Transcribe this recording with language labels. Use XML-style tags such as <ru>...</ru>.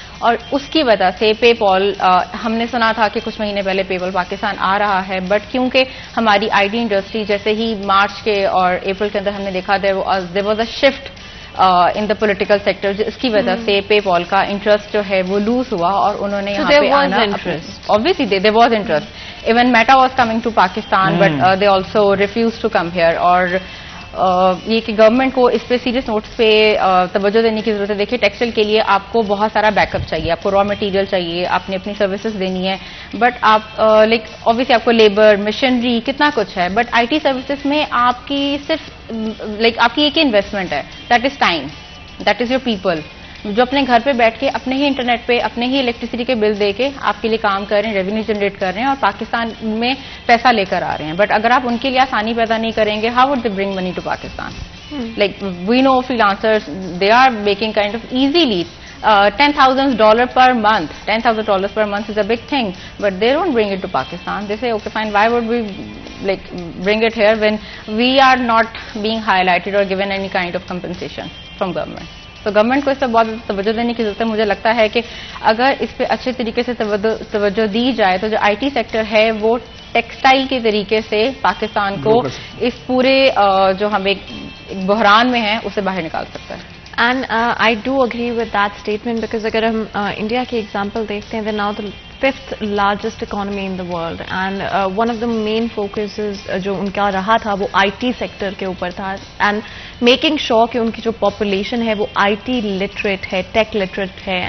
<ur>اور اس کی وجہ سے پے پال, ہم نے سنا تھا کہ کچھ مہینے پہلے پے پال پاکستان آ رہا ہے, بٹ کیونکہ ہماری آئی ٹی انڈسٹری جیسے ہی مارچ کے اور اپریل کے اندر ہم نے دیکھا</ur> <en>there was a shift in the political sector,</en> <ur>جس کی وجہ سے پے پال کا انٹرسٹ جو ہے وہ لوز ہوا اور انہوں نے یہاں پہ آنا,</ur> <en>obviously there was interest. Even Meta was coming to Pakistan, but they also refused to come here.</en> <ur>اور یہ کہ گورنمنٹ کو اس پہ سیریس نوٹس پہ توجہ دینے کی ضرورت ہے. دیکھیے ٹیکسٹائل کے لیے آپ کو بہت سارا بیک اپ چاہیے, آپ کو را مٹیریل چاہیے, آپ نے اپنی سروسز دینی ہے, بٹ آپ لائک اوبیسلی آپ کو لیبر, مشینری, کتنا کچھ ہے, بٹ آئی ٹی سروسز میں آپ کی صرف لائک آپ کی ایک ہی انویسٹمنٹ ہے,</ur> <en>that is time, that is your people,</en> <ur>جو اپنے گھر پہ بیٹھ کے اپنے ہی انٹرنیٹ پہ اپنے ہی الیکٹریسٹی کے بل دے کے آپ کے لیے کام کر رہے ہیں, ریونیو جنریٹ کر رہے ہیں اور پاکستان میں پیسہ لے کر آ رہے ہیں.</ur> <en>but</en> <ur>اگر آپ ان کے لیے آسانی پیدا نہیں کریں گے,</ur> <en>How would they bring money to Pakistan? Like we know freelancers, they are making kind of easily $10,000 per month. $10,000 per month is a big thing, but they don't bring it to Pakistan. They say, okay, fine, why would we like bring it here when we are not being highlighted or given any kind of compensation from government?</en> <ur>تو government کو اس پہ بہت توجہ دینے کی ضرورت ہے. مجھے لگتا ہے کہ اگر اس پہ اچھے طریقے سے توجہ دی جائے تو جو آئی ٹی سیکٹر ہے وہ ٹیکسٹائل کے طریقے سے پاکستان کو اس پورے جو ہم ایک بحران میں ہیں اسے باہر نکال سکتا ہے.</ur> <en>and I do agree with that statement, because</en> <ur>اگر ہم انڈیا کی ایگزامپل دیکھتے ہیں,</ur> <en>now the 5th largest economy in the world, and one of the main focuses</en> <ur>جو ان کا رہا تھا وہ آئی ٹی سیکٹر کے اوپر تھا,</ur> <en>and making sure</en> <ur>کہ ان کی جو پاپولیشن ہے وہ آئی ٹی لٹریٹ ہے,</ur> <en>Tech literate ہے.</en>